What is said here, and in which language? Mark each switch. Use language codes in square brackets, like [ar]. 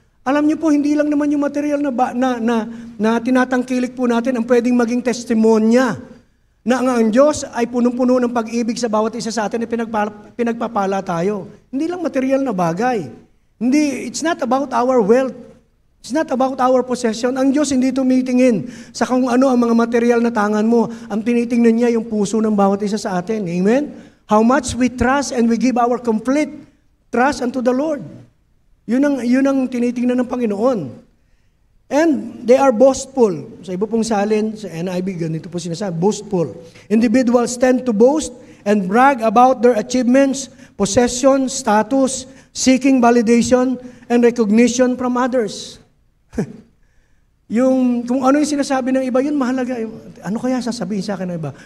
[tl] Alam niyo po, hindi lang naman yung material na tinatangkilik po natin ang pwedeng maging testimonya na ang Diyos ay punong-puno ng pag-ibig sa bawat isa sa atin at pinagpapala tayo. Hindi lang material na bagay. [en] It's not about our wealth. It's not about our possession. [tl] Ang Diyos hindi tumitingin sa kung ano ang mga material na tangan mo. Ang tinitingnan niya yung puso ng bawat isa sa atin. Amen? [en] How much we trust and we give our complete trust unto the Lord. [tl] Yun ang tinitingnan ng Panginoon. [en] And they are boastful. [tl] Sa iba pong salin, sa NIV, ganito po sinasabi, boastful. [en] Individuals tend to boast and brag about their achievements, possession, status, seeking validation and recognition from others. [tl] Kung ano yung sinasabi ng iba, yun mahalaga. Ano kaya sasabihin sa akin ng iba?